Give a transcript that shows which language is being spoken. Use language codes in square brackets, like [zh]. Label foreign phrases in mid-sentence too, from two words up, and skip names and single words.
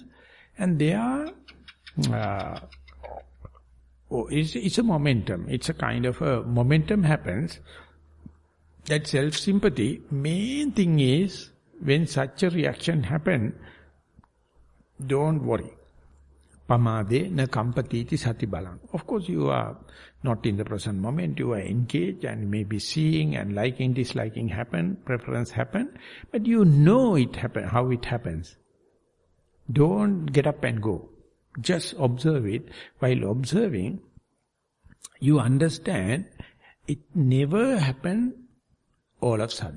[en] And they are, it's a momentum. It's a kind of a momentum happens. That self-sympathy, main thing is, when such a reaction happens, don't worry. [pi] Pamade na kampatiti sati balang. [en] Of course you are not in the present moment, you are engaged and maybe seeing and liking, disliking happen, preference happen, but you know it happen, how it happens. Don't get up and go. Just observe it. While observing, you understand it never happened all of a sudden.